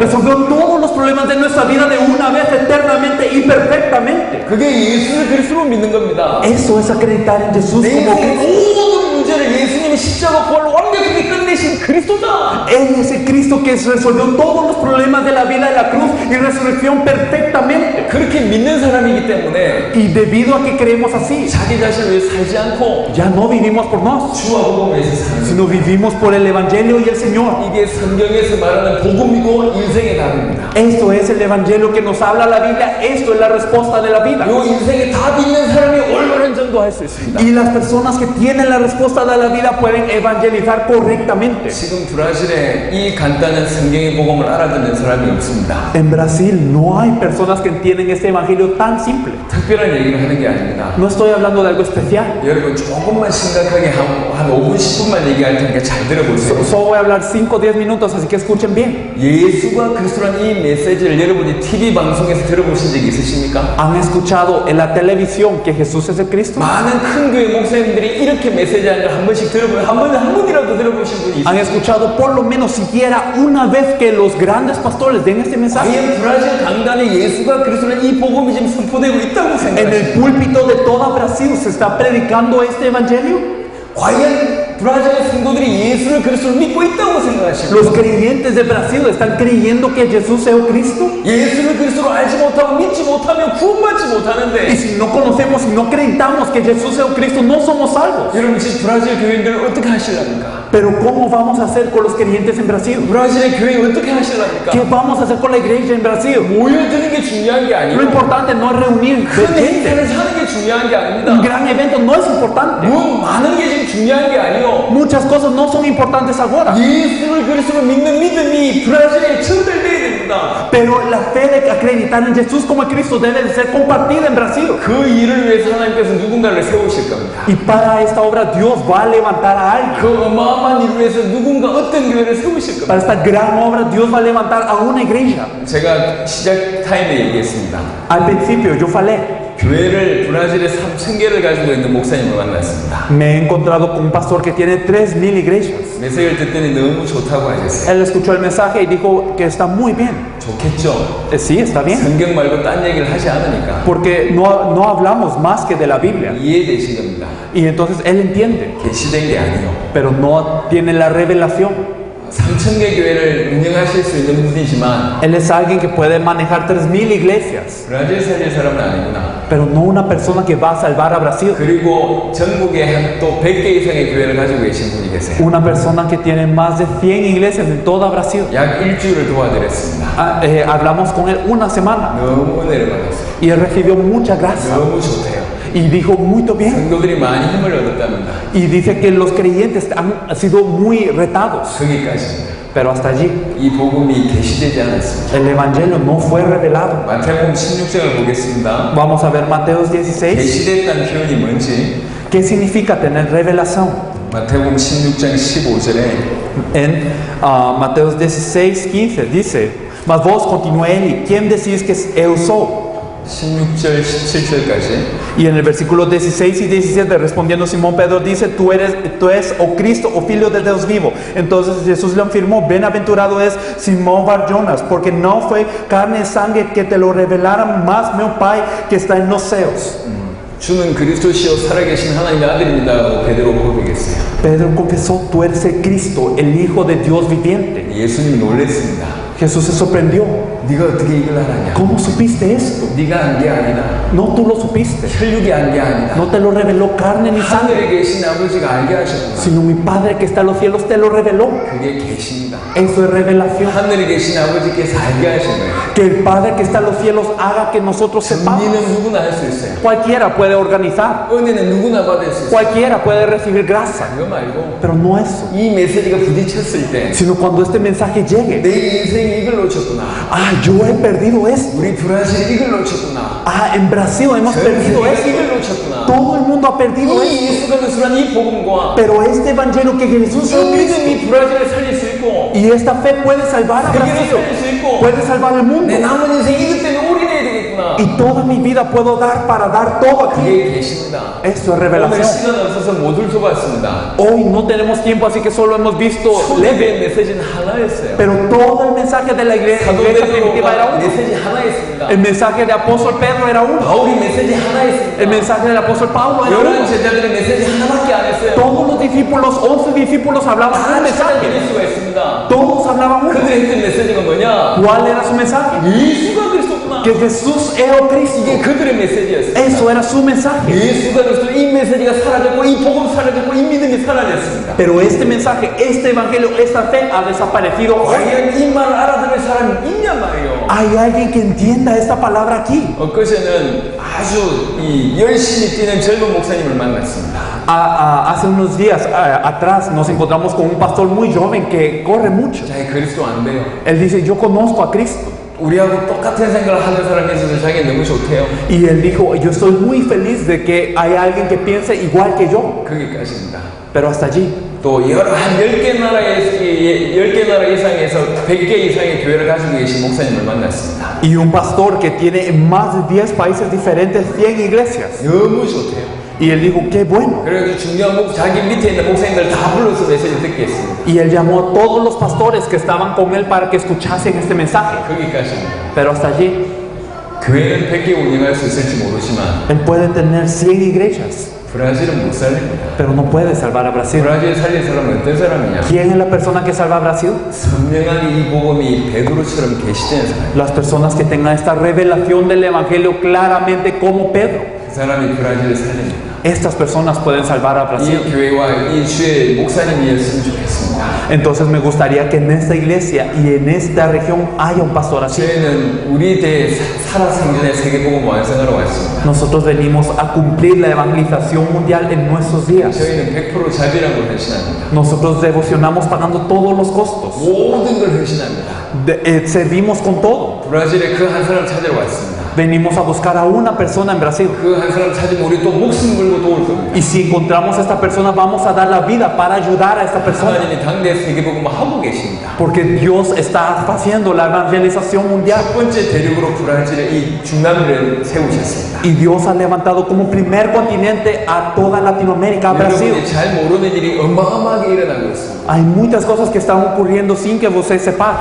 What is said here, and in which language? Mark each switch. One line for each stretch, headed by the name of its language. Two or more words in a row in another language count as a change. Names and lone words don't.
Spanish: resolvió todos los problemas de nuestra vida de una vez eternamente y perfectamente.
Korean: 그게 예수를 그리스도로 믿는 겁니다.
Spanish: Eso es acreditar en Jesús
Korean: 내
Spanish: como
Korean: 인생의
Spanish: Cristo.
Korean: 모든 문제를 예수님이 십자가 부활로 완벽하게 끝내 해결되신 그리스도다.
Spanish: Él es el Cristo que resolvió todos los problemas de la vida de la cruz y resurrección perfectamente.
Korean: 그렇게 믿는 사람이기 때문에
Spanish: Y debido a que creemos así,
Korean: 자기 자신을 위해 살지 않고
Spanish: ya no vivimos por nos,
Korean: 주와 복음을 위해서 사는
Spanish: sino vivimos por el Evangelio y el Señor.
Korean: 이게 성경에서 말하는 복음이고 인생의 답입니다.
Spanish: Esto es el Evangelio que nos habla la Biblia, esto es la respuesta de la vida.
Korean: 요 인생의 답 있는 사람이 올바른 전도할 수 있습니다.
Spanish: Y las personas que tienen la respuesta de la vida pueden evangelizar correctamente.
Korean: 지금 브라질에 이 간단한 성경의 복음을 알아듣는 사람이 없습니다.
Spanish: En Brasil no hay personas que entienden este Evangelio tan simple.
Korean: 특별한 얘기를 하는 게 아닙니다.
Spanish: No estoy hablando de algo especial.
Korean: 여러분 조금만 심각하게 한 5분 10분만 얘기할 테니까 잘 들어보세요.
Spanish: Solo voy a hablar 5-10 minutos, así que escuchen bien.
Korean: 예수가 그리스도라는 이 메시지를 여러분이 TV 방송에서 들어보신 적이 있으십니까?
Spanish: ¿Han escuchado en la televisión que Jesús es el Cristo?
Korean: 많은 큰 교회 목사님들이 이렇게 메시지하는 걸 한 번씩 들어보면 한 번이라도 들어보신 분이
Spanish: ¿Han
Korean: 있어요.
Spanish: escuchado por lo menos siquiera una vez que los grandes pastores den este mensaje?
Korean: 과연 브라질 강단에 예수가 그리스도라는 이 복음이 지금 선포되고 있다고
Spanish: En el
Korean: 생각하십니까?
Spanish: púlpito de toda Brasil se está predicando este Evangelio.
Korean: 과연 브라질의 성도들이 예수를 그리스도를 믿고 있다고 생각하십니까?
Spanish: Los creyentes de Brasil están creyendo que Jesús es el Cristo.
Korean: 예수를 그리스도로 알지 못하고 믿지 못하면 구원받지
Spanish: Y
Korean: 못하는데
Spanish: si no conocemos y no acreditamos que Jesús es el Cristo, no somos salvos.
Korean: 여러분 지금 브라질 교인들 어떻게 하실랍니까?
Spanish: Pero ¿cómo vamos a hacer con los creyentes en Brasil?
Korean: 브라질의 교회 어떻게 하실랍니까?
Spanish: ¿Qué vamos a hacer con la iglesia en Brasil?
Korean: 모여드는 게 중요한 게
Spanish: Lo
Korean: 아니고
Spanish: importante no es reunir
Korean: 큰
Spanish: gente.
Korean: 행사를 하는 게 중요한 게
Spanish: Un
Korean: 아닙니다.
Spanish: gran evento no es importante.
Korean: 많은 게 지금 중요한 게 아니요.
Spanish: Muchas cosas no son importantes ahora.
Korean: 예수를 그리스도로 믿는 믿음이 브라질에 전달돼야 됩니다.
Spanish: Pero la fe de acreditar en Jesús como el Cristo debe de ser compartida en Brasil.
Korean: 그 일을 위해서 하나님께서 누군가를 세우실 겁니다.
Spanish: Y para esta obra Dios va a levantar a alguien.
Korean: 그 어마어마한 일을 위해서 누군가 어떤 교회를 세우실
Spanish: Para
Korean: 겁니다.
Spanish: esta gran obra Dios va a levantar a una iglesia.
Korean: 제가 시작 타임에 얘기했습니다.
Spanish: Al principio yo falé.
Korean: 교회를 브라질에 3,000개를 가지고 있는 목사님을 만났습니다.
Spanish: Me he encontrado con un pastor que tiene 3,000 iglesias.
Korean: 메시지를 듣더니 너무 좋다고 하셨어요.
Spanish: Él escuchó el mensaje y dijo que está muy bien.
Korean: 좋겠죠?
Spanish: Sí, está bien.
Korean: 성경 말고 딴 얘기를 하지 않으니까
Spanish: Porque no hablamos más que de la Biblia.
Korean: 이해되신 겁니다.
Spanish: Y entonces él entiende,
Korean: 계시된 게 아니요.
Spanish: pero no tiene la revelación.
Korean: 3,000개 교회를 운영하실 수 있는 분이지만
Spanish: Él es alguien que puede manejar 3,000 iglesias,
Korean: 브라질 살릴 사람은 아니구나.
Spanish: pero no una persona que va a salvar a Brasil.
Korean: 그리고 전국에 한 또 100개 이상의 교회를 가지고 계신 분이 계세요.
Spanish: Una persona que tiene más de 100 iglesias en toda Brasil.
Korean: 약 일주일을 도와드렸습니다.
Spanish: Hablamos con él una semana
Korean: 너무 은혜를 받았어요.
Spanish: y él recibió mucha gracia
Korean: 너무 좋대요.
Spanish: y dijo muy bien.
Korean: 성도들이 많이 힘을 얻었답니다.
Spanish: Y dice que los creyentes han sido muy retados,
Korean: 거기까지입니다.
Spanish: pero hasta allí
Korean: 이 복음이 계시되지 않았습니다.
Spanish: el evangelio no fue revelado.
Korean: 마태복음 16장을 보겠습니다.
Spanish: Vamos a ver Mateo 16.
Korean: 계시됐다는 표현이 뭔지
Spanish: ¿Qué significa tener revelación?
Korean: 마태복음 16장 15절에
Spanish: En Mateo 16:15 dice: Mas vos, continuó él, ¿y quién decís que
Portuguese: eu sou?
Korean: 16절 17절까지
Spanish: Y en el versículo 16 y 17 respondiendo Simón Pedro dice: tú eres
Portuguese: o Cristo o Filho
Spanish: de Dios vivo. Entonces Jesús le afirmó: bienaventurado es Simón Bar-Jonas, porque no fue carne y sangre que te lo revelaran, más mi Pai que está en los cielos.
Korean: 주는 그리스도시요 살아계신 하나님의 아들입니다. 베드로 고백했어요.
Spanish: Pedro confesó: tú eres el Cristo, el Hijo de Dios viviente.
Korean: 예수님이 놀랬습니다.
Spanish: Jesús se sorprendió:
Korean: 네가 어떻게 이걸 알았냐?
Spanish: ¿cómo supiste esto?
Korean: 네가 안 게 아니다.
Spanish: No, tú lo supiste.
Korean: 혈육이 안 게 아니다.
Spanish: No te lo reveló carne ni sangre,
Korean: 하늘에 계신 아버지가 알게 하셨구나.
Spanish: sino mi Padre que está en los cielos te lo reveló.
Korean: 그게 계십니다.
Spanish: Eso es revelación.
Korean: 하늘에 계신 아버지께서 알게 하신 거예요.
Spanish: Que el Padre que está en los cielos haga que nosotros sepamos.
Korean: 정리는 누구나 할 수 있어요.
Spanish: Cualquiera puede organizar,
Korean: 은혜는 누구나 받을 수 있어요.
Spanish: cualquiera puede recibir gracia,
Korean: 그거 말고
Spanish: pero no eso,
Korean: 이 메시지가 부딪혔을 때
Spanish: sino cuando este mensaje llegue.
Korean: 내 인생이 이걸 놓쳤구나.
Spanish: Ah, yo he perdido esto.
Korean: 우리 브라질이 이걸 놓쳤구나.
Spanish: Ah, en Brasil hemos
Korean: 전
Spanish: perdido
Korean: 세계가
Spanish: esto.
Korean: 이걸 놓쳤구나.
Spanish: Todo el mundo ha perdido
Korean: 이
Spanish: esto.
Korean: 예수가 그리스도란 이 복음과
Spanish: Pero este evangelio que Jesús
Korean: 이
Spanish: es Cristo
Korean: 믿음이 브라질을 살릴 수 있고
Spanish: y esta fe puede salvar a
Korean: 세계를
Spanish: Brasil,
Korean: 살릴 수 있고
Spanish: puede salvar al mundo.
Korean: 내 남은 인생 이것 때문에 올인해야 되겠구나. 있구나.
Spanish: Y toda mi vida puedo dar para dar todo aquí.
Korean: 그게 계십니다.
Spanish: Eso es
Korean: 오늘
Spanish: revelación.
Korean: 시간 없어서 못 훑어봤습니다.
Spanish: Hoy no tenemos tiempo, así que solo hemos visto leve.
Korean: 초대의 메시지는 하나였어요.
Spanish: Pero todo el mensaje de la iglesia primitiva era
Korean: 사도
Spanish: uno.
Korean: 메시지 하나였습니다.
Spanish: El mensaje de apóstol Pedro era uno.
Korean: 바울이 메시지 하나였습니다.
Spanish: El mensaje del apóstol Pablo era uno.
Korean: 11 제자들의 메시지 하나밖에 안 했어요.
Spanish: Todos los discípulos, 11 discípulos hablaban un
Korean: 다
Spanish: mensaje.
Korean: 찾아낼 수가 있습니다.
Spanish: Todos hablaban uno.
Korean: 그들의 했던 메시지가 뭐냐?
Spanish: ¿Cuál era su mensaje?
Korean: 예수가 그리스도구나.
Spanish: Que Jesús era Cristo.
Korean: 이게 그들의 메시지였습니다.
Spanish: Eso era su mensaje.
Korean: 예수가 그리스도 이 메시지가 사라졌고 이 복음 사라졌고 이 믿음이 사라졌습니다.
Spanish: Pero este mensaje, este evangelio, esta fe ha desaparecido hoy.
Korean: 과연 이 말을 알아들을 사람이 있냐 말이에요.
Spanish: ¿Hay alguien que entienda esta palabra aquí?
Korean: 엊그제는 아주 열심히 뛰는 젊은 목사님을 만났습니다.
Spanish: Hace unos días atrás nos encontramos con un pastor muy joven que corre mucho.
Korean: 자기 그리스도 안 돼요.
Spanish: Él dice, yo conozco a Cristo.
Korean: 우리하고 똑같은 생각을 하는 사람이 있어서 자기 너무 좋대요.
Spanish: Y él dijo, yo estoy muy feliz de que hay alguien que piense igual que yo.
Korean: 거기까지입니다.
Spanish: Pero hasta allí.
Korean: 또 여러 한 10개 나라 이상에서 100개 이상의 교회를 가지고 계신 목사님을 만났습니다.
Spanish: Y un pastor que tiene en más de 10 países diferentes 100 iglesias.
Korean: 너무 좋대요.
Spanish: Y él dijo, qué bueno.
Korean: 그래서 중요한 자기 밑에 있는 목사님들 다 불러서 메시지 듣게 했습니다.
Spanish: Y él llamó a todos los pastores que estaban con él para que escuchasen este mensaje.
Korean: 거기까지입니다.
Spanish: Pero hasta allí,
Korean: 교회는 100개 운영할 수 있을지 모르지만
Spanish: él puede tener 100 iglesias,
Korean: 브라질은 못 살립니다.
Spanish: pero no puede salvar a Brasil.
Korean: 브라질 살릴 사람은 어떤 사람이냐?
Spanish: ¿Quién es la persona que salva a Brasil?
Korean: 선명하게 이 복음이 베드로처럼 계시되는 사람.
Spanish: Las personas que tengan esta revelación del evangelio claramente como Pedro.
Korean: 그 사람이 브라질을 살립니다.
Spanish: Estas personas pueden salvar a Brasil.
Korean: 이 교회와 이 주의 목사님이었으면 좋겠습니다.
Spanish: Entonces me gustaría que en esta iglesia y en esta región haya un pastor así.
Korean: 저희는 우리 대 살아생전의 세계복음 완성하러 왔습니다.
Spanish: Nosotros venimos a cumplir la evangelización mundial en nuestros días.
Korean: 저희는 100% 자비라고 헌신합니다.
Spanish: Nosotros devocionamos pagando todos los costos.
Korean: 모든 걸 헌신합니다.
Spanish: Servimos con todo.
Korean: 브라질에 그 한 사람 찾으러 왔습니다.
Spanish: Venimos a buscar a una persona en Brasil.
Korean: 그 한 사람 찾으면 우리 또 목숨 걸고 도울 겁니다.
Spanish: Y si encontramos a esta persona, vamos a dar la vida para ayudar a esta persona.
Korean: 하나님이 당대 세계복음을 하고 계십니다.
Spanish: Porque Dios está haciendo la evangelización mundial.
Korean: 첫 번째 대륙으로 브라질의 이 중남미를 세우셨습니다.
Spanish: Y Dios ha levantado como primer continente a toda Latinoamérica, a Brasil.
Korean: 여러분이 잘 모르는 일이 어마어마하게 일어나고 있습니다.
Spanish: Hay muchas cosas que están ocurriendo sin que usted sepa.